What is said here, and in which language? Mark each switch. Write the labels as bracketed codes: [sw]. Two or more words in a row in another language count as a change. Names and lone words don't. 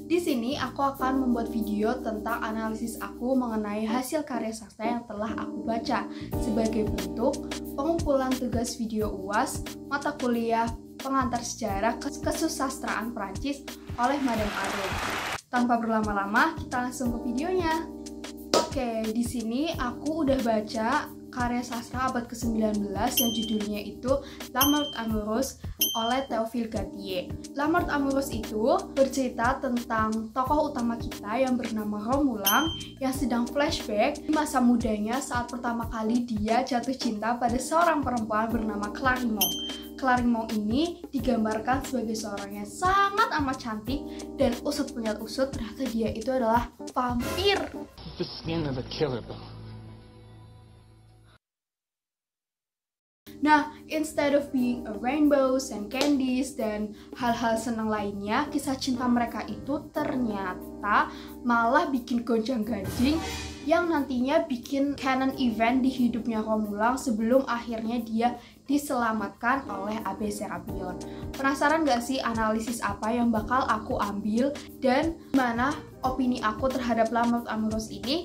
[id] Di sini aku akan membuat video tentang analisis aku mengenai hasil karya sastra yang telah aku baca sebagai bentuk pengumpulan tugas video UAS mata kuliah pengantar sejarah kesusastraan Prancis oleh Madame Arum. Tanpa berlama-lama, kita langsung ke videonya. Oke, di sini aku udah baca karya sastra abad ke-19 yang judulnya itu La Mort Amoureuse oleh Théophile Gautier. La Mort Amoureuse itu bercerita tentang tokoh utama kita yang bernama Romulang yang sedang flashback di masa mudanya saat pertama kali dia jatuh cinta pada seorang perempuan bernama Clarimont. Clarimont ini digambarkan sebagai seorang yang sangat amat cantik dan usut punya usut ternyata dia itu adalah vampir. [en] The skin of a killer, bro. [id] Nah, [en] instead of being a rainbows and candies [id] dan hal-hal senang lainnya, kisah cinta mereka itu ternyata malah bikin gonjang-ganjing yang nantinya bikin [en] canon event [id] di hidupnya Romulang sebelum akhirnya dia diselamatkan oleh Abbé Sérapion. Penasaran gak sih analisis apa yang bakal aku ambil dan mana opini aku terhadap La Mort Amoureuse ini?